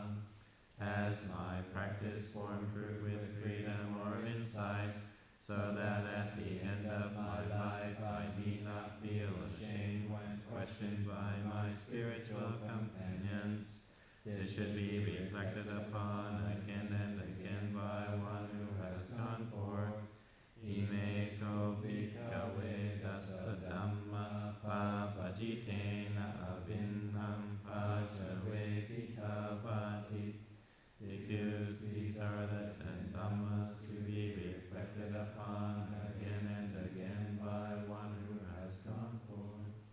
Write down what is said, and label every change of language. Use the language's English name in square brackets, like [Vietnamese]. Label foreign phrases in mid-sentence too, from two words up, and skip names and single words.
[English] Has my practice borne fruit with freedom or insight, so that at the end of my life I need not feel ashamed when questioned by my spiritual companions? This should be reflected upon again and again by one who has gone forth. [Pali] Imeko bhikkhave dasa dhamma papachitena abhinham pachavekitapati. [English] Because these are the 10 dhammas to be reflected upon again and again by one who has gone forth.